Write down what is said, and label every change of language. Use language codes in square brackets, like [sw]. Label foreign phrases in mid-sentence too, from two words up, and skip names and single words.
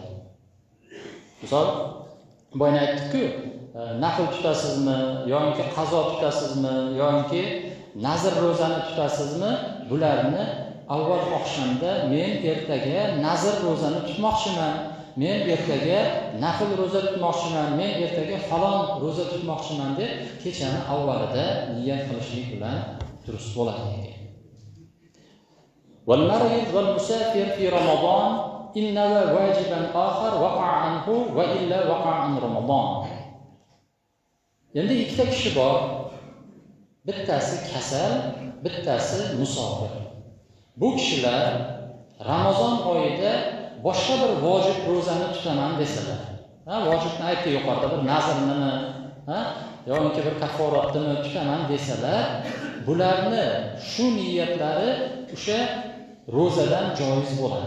[uz] Misol, boyna aytdik-ku, nafl tutasizmi yoki qazo tutasizmi yoki nazr ro'zani tutasizmi? Bularni avval oqshomda men ertaga nazr ro'zani tutmoqchiman, men ertaga nafl ro'za tutmoqchiman, men ertaga falon ro'za tutmoqchiman deb kechani avvalida niyat qilishlik bilan durust bo'ladi. [ar] والمريض والمسافر في رمضان إنما واجبا آخر وقع عنه وإلا وقع عن رمضان. [uz] Endi ikkita kishi bor. Bittasi kasal, bittasi musofir. Bu kishilar Ramazon oyida boshqa bir vojib ro'zani tutaman desalar, vojibni aytdi yuqorida, bir nazrni, yoki bir kafforatni tutaman desalar, bularni shu niyatlari o'sha ro'zadan joiz bo'ladi.